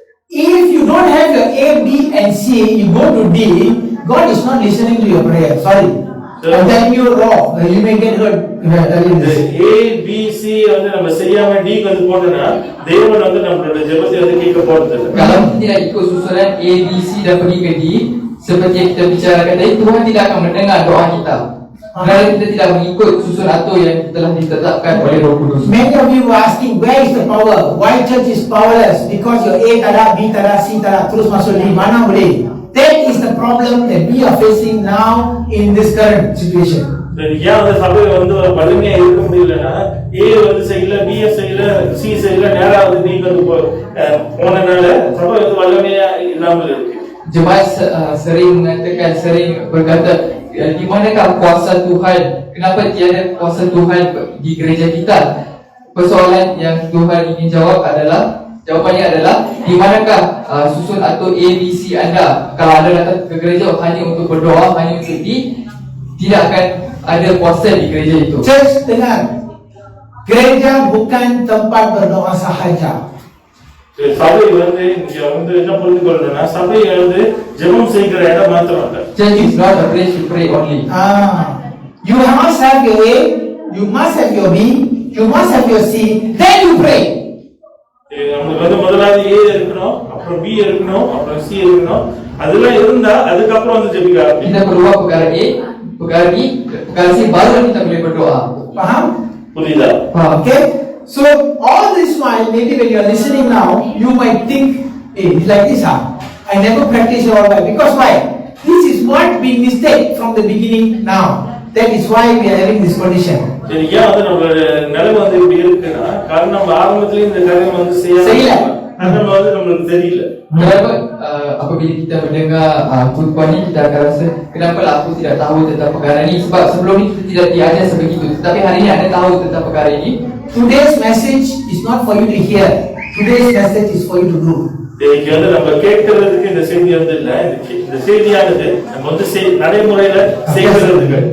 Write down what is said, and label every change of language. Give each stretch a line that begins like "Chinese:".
English: If you don't have your A, B and C, you go to D, God is not listening to your prayer. Sorry. I'm telling you wrong. You may get hurt if I tell you this.
Tamil: A, B, C வந்து நம்ம செய்யாம D வந்து போட்டோம்னா தேவன் வந்து நம்மளோட ஜெபத்தை வந்து கேட்க போறதில்லை.
Malay: Kalau kita tidak ikut susunan A, B, C dan pergi ke D, seperti yang kita bicarakan tadi, Tuhan tidak akan mendengar doa kita. Kalau kita tidak mengikut susun atur yang telah ditetapkan oleh Roh Kudus.
English: Many of you were asking, where is the power? Why church is powerless? Because your
Malay: A tada, B tada, C tada, terus masuk D, mana boleh?
English: That is the problem that we are facing now in this current situation.
Tamil: ஏன் அந்த சபையில வந்து வலிமையா இருக்க முடியலன்னா, A வந்து செய்யல, B செய்யல, C செய்யல, நேரா வந்து D வந்து போனனால சபை வந்து வலிமையா இல்லாமல் இருக்கு.
Malay: Jemaat sering berkata, di manakah kuasa Tuhan? Kenapa tiada kuasa Tuhan di gereja kita? Persoalan yang Tuhan ingin jawab adalah, jawapannya adalah, di manakah susun atur A, B, C anda? Kalau anda datang ke gereja hanya untuk berdoa, hanya untuk tidak akan ada kuasa di gereja itu. Church, dengar. Gereja bukan tempat berdoa sahaja.
Tamil: சபை வந்து இங்க வந்து என்ன புரிந்து கொள்ளணும்னா, சபை வந்து ஜெபம் செய்கிற இடம் மாத்திரம் இல்ல.
English: Church is not a place to pray only. You must have your A, you must have your B, you must have your C, then you pray.
Tamil: நமக்கு வந்து முதலாவது A இருக்கணும், அப்புறம் B இருக்கணும், அப்புறம் C இருக்கணும். அதெல்லாம் இருந்தா அதுக்கப்புறம் வந்து ஜெபிக்க ஆரம்பிக்கணும்.
Malay: Kita perlu perkara A, perkara B, perkara C, baru kita boleh berdoa. Faham?
Tamil: புரியுதா?
English: Okay? So all this while, maybe when you are listening now, you might think, hey, it's like this, I never practice all that. Because why? This is what we mistake from the beginning now. That is why we are having this condition.
Tamil: சரி, ஏன் வந்து நம்மளோட நிலைமை வந்து இப்படி இருக்குன்னா, காரணம் நம்ம ஆரம்பத்துல இந்த காரியம் வந்து செய்யல. நம்ம வந்து நம்மளுக்கு தெரியல.
Malay: Kenapa apabila kita mendengar khutbah ni, kita akan rasa, kenapa lah aku tidak tahu tentang perkara ni? Sebab sebelum ni kita tidak diajar sebegitu. Tetapi hari ini anda tahu tentang perkara ini.
English: Today's message is not for you to hear. Today's message is for you to do.
Tamil: இன்னைக்கு வந்து நம்ம கேட்கறதுக்கு இந்த செய்தி வந்து இல்ல, இந்த செய்தியானது நம்ம வந்து நடைமுறையில செய்யறதுக்கு.